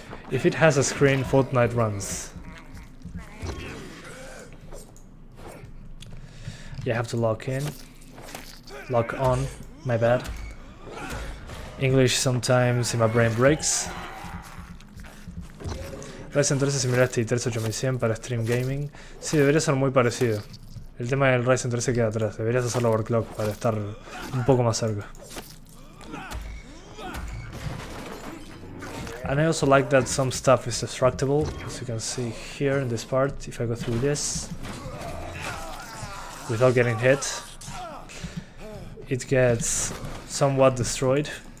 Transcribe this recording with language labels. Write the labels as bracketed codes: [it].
[en] If it has a screen, Fortnite runs. You have to lock in. Lock on, my bad. English sometimes in my brain breaks. [es] Ryzen 3 es similar a este i3 8100 para stream gaming. Sí, debería ser muy parecido. El tema del Ryzen 3 se queda atrás. Deberías hacerlo overclock para estar un poco más cerca. [en] And I also like that some stuff is destructible, as you can see here in this part. If I go through this without getting hit, it gets somewhat destroyed.